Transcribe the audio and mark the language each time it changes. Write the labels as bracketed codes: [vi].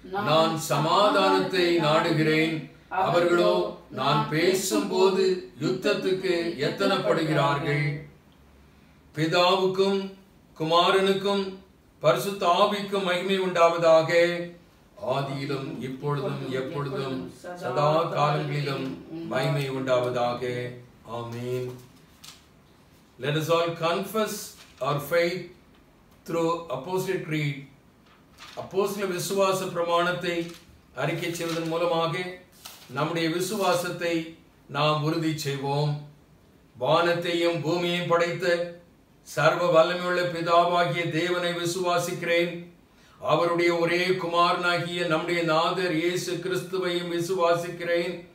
[ta] நான் சமாதானத்தை நாடுகிறேன், அவர்களோ நான் பேசும்போது யுத்தத்துக்கு எத்தனப்படுகிறார்கள். பிதாவுக்கும் குமாரனுக்கும் பரிசுத்த ஆவிக்கும் மகிமை உண்டாவதாக, ஆதியிலும் இப்பொழுதும் எப்பொழுதும் சதா காலங்களிலும் மகிமை உண்டாவதாக. ஆமென். [en] Let us all confess our faith through Apostolic Creed. [ta] அப்போஸ்தல விசுவாச பிரமாணத்தை அறிக்கை செய்வதன் மூலமாக நம்முடைய விசுவாசத்தை நாம் உறுதி செய்வோம். வானத்தையும் பூமியையும் படைத்த சர்வ வல்லமையுள்ள பிதாவாகிய தேவனை விசுவாசிக்கிறேன். அவருடைய ஒரே குமாரனாகிய நம்முடைய நாதர் இயேசு கிறிஸ்துவையும் விசுவாசிக்கிறேன்.